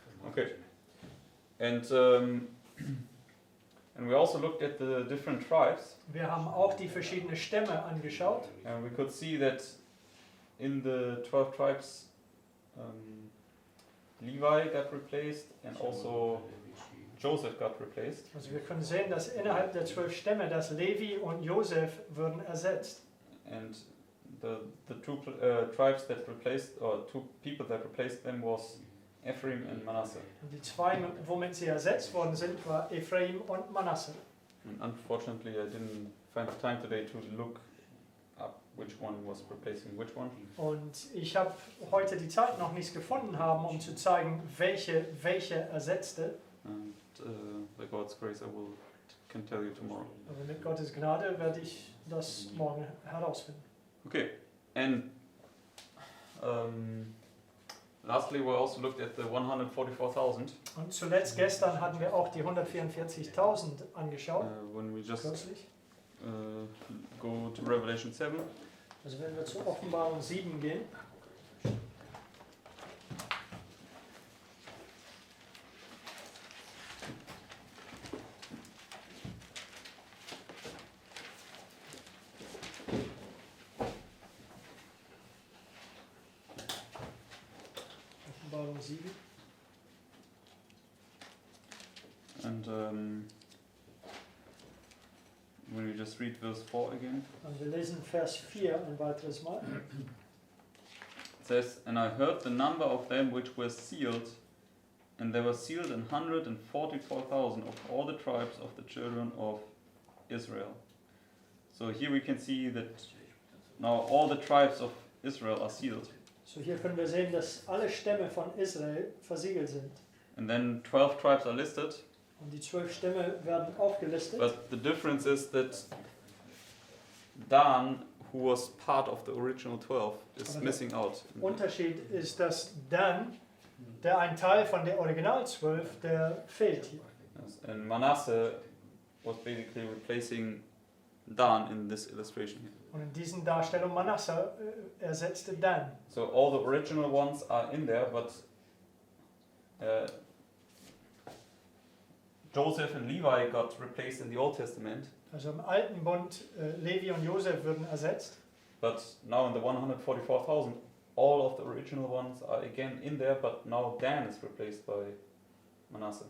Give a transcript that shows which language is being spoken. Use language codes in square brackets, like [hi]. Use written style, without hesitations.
[en] Okay. And we also looked at the different tribes. [de] Wir haben auch die verschiedenen Stämme angeschaut. [en] And we could see that in the 12 tribes, Levi got replaced and also Joseph got replaced. [de] Also wir können sehen, dass innerhalb der 12 Stämme, dass Levi und Josef würden ersetzt. [en] And the two tribes that replaced, or two people that replaced them was Ephraim and Manasseh. [de] Und die zwei, womit sie ersetzt worden sind, war Ephraim und Manasse. [en] And unfortunately, I didn't find the time today to look up which one was replacing which one. [de] Und ich habe heute die Zeit noch nicht gefunden haben, um zu zeigen, welche ersetzte. [en] And by God's grace, can tell you tomorrow. [de] Aber mit Gottes Gnade werde ich das morgen herausfinden. [en] Okay, and lastly, we also looked at the 144,000. [de] Und zuletzt gestern hatten wir auch die 144.000 angeschaut. [en] When we just [de] Kürzlich. [en] go to Revelation 7, [de] Also wenn wir zur Offenbarung 7 gehen, Offenbarung 7. [en] And will you just read verse 4 again? [de] Und wir lesen Vers 4 ein weiteres Mal. [en] It says, "And I heard the number of them which were sealed, and there were sealed 144,000 of all the tribes of the children of Israel." So here we can see that now all the tribes of Israel are sealed. [de] So hier können wir sehen, dass alle Stämme von Israel versiegelt sind. [en] And then 12 tribes are listed, [de] Und die 12 Stämme werden aufgelistet. [en] but the difference is that Dan, who was part of the original 12, is [de] Aber [en] missing out. [de] Unterschied ist, dass Dan, der ein Teil von der Original 12, der fehlt hier. [en] Yes, and Manasseh was basically replacing Dan in this illustration here. [de] Und in diesen Darstellungen Manasse ersetzte Dan. [en] So all the original ones are in there, but Joseph and Levi got replaced in the Old Testament, [de] Also im Alten Bund, Levi und Josef würden ersetzt. [en] but now in the 144,000, all of the original ones are again in there, but now Dan is replaced by Manasseh.